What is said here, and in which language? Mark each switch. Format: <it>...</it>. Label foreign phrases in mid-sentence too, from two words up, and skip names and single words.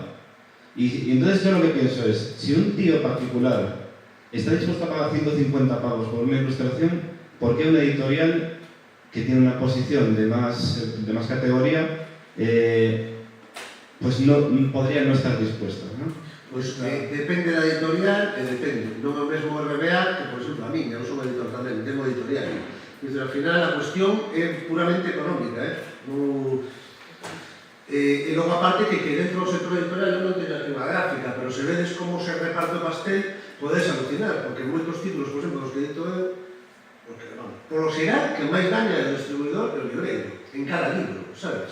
<es>Y entonces yo lo que pienso es, si un tío particular está dispuesto a pagar 150 pavos por una ilustración, ¿por qué una editorial que tiene una posición de más categoría, pues no podría no estar dispuesta, ¿no?</es> <gl>Pois depende da editorial e depende. Non é o mesmo RBA que, por exemplo, a mí, eu sou editor tamén,</gl> <es>tengo editorial.</es> <gl>Desde ao final a cuestión é puramente económica, E logo aparte que dentro do sector editorial non teño aquí unha gráfica, pero se vedes como se reparte o pastel, podes alucinar, porque moitos títulos, por exemplo, os que edito eu, polo xeral, que máis gaña é o distribuidor e o libreiro, en cada libro, sabes?</gl>